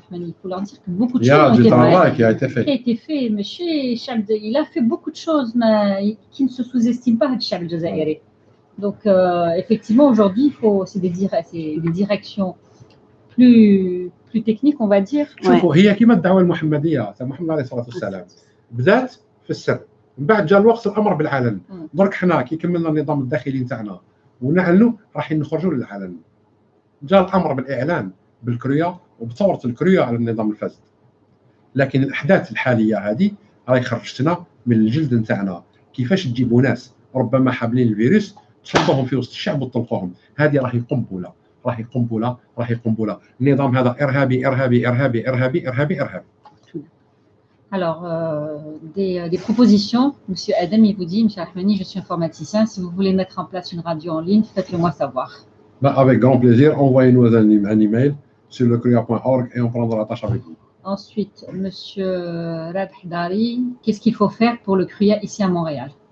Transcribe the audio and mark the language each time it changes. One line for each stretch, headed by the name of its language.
French: Rahmani, il faut leur dire que beaucoup de choses ont été faites. Il y a du travail qui a été fait. M. Chab, il a fait beaucoup de choses mais qui ne se sous-estiment pas, Chab Jazairi. Donc, effectivement, aujourd'hui, c'est des directions plus techniques, on va dire.
Arabic: شوفوا هي كيما الدعوه المحمديه تاع محمد عليه الصلاه والسلام بدات في السر من بعد جاء الوقت الامر بالعلن. درك حنا كي كملنا النظام الداخلي نتاعنا ونعلنوا رايحين نخرجوا للعلن. جاء الامر بالاعلان بالكريا وبثوره الكريا على النظام الفاسد. لكن الاحداث الحاليه هذه راهي خرجتنا من الجلد نتاعنا. كيفاش تجيبوا ناس ربما حاملين الفيروس تشدوهم في وسط الشعب وتطلقوهم. هذه راهي قنبله. راهي قنبله. النظام هذا ارهابي ارهابي ارهابي ارهابي ارهابي ارهابي.
French: Alors, des propositions, M. Adam, il vous dit, M. Rahmani, je suis informaticien, si vous voulez mettre en place une radio en ligne, faites-le moi savoir. Avec grand plaisir, envoyez-nous un email sur lecruya.org et on prendra tâche avec vous. Ensuite, Monsieur Rabh Dari, qu'est-ce qu'il faut faire pour le CRUA ici à Montréal?